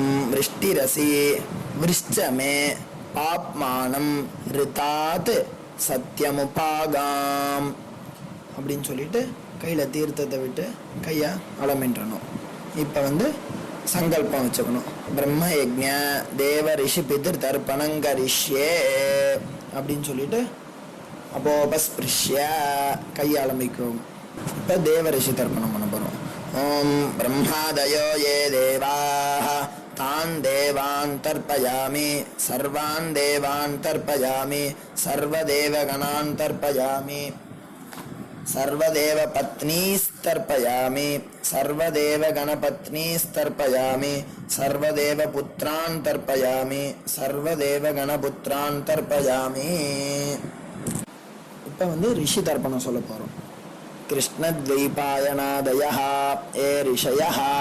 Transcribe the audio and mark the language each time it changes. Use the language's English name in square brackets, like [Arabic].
[Tamil] விருஷ்டிரசி விருஷ்சமே பாப்மானம் ரிதாத் சத்யமுபாகாம் அப்படின்னு சொல்லிட்டு கையில் தீர்த்தத்தை விட்டு கையை அலமின்றணும். இப்போ சங்கல்பம் வச்சுக்கணும். [Sanskrit] பிரம்ம யஜ்ஞ தேவ ரிஷி பிதிர் தர்ப்பணங்கரிஷ்யே [Tamil] அப்படின்னு சொல்லிட்டு அப்போபஸ்பிருஷ்ய கையை ஆரம்பிக்கும். இப்போ தேவ ரிஷி தர்ப்பணம் பண்ண போகிறோம். [Sanskrit] ஓம் பிரம்மாதயோ யே தேவாः तान् देवान् तर्पयामि सर्वान् देवान् तर्पयामि सर्वदेवगणान् तर्पयामि सर्वदेवपत्नीस्तर्पयामि सर्वदेवगणपत्नीस्तर्पयामि सर्वदेवपुत्रान् तर्पयामि सर्वदेवगणपुत्रान् तर्पयामि. [Tamil] இப்போ ரிஷி தர்ப்பணம் சொல்ல போகிறோம். [Sanskrit] கிருஷ்ணத்வைபாயனாதயः ஏ ரிஷயः.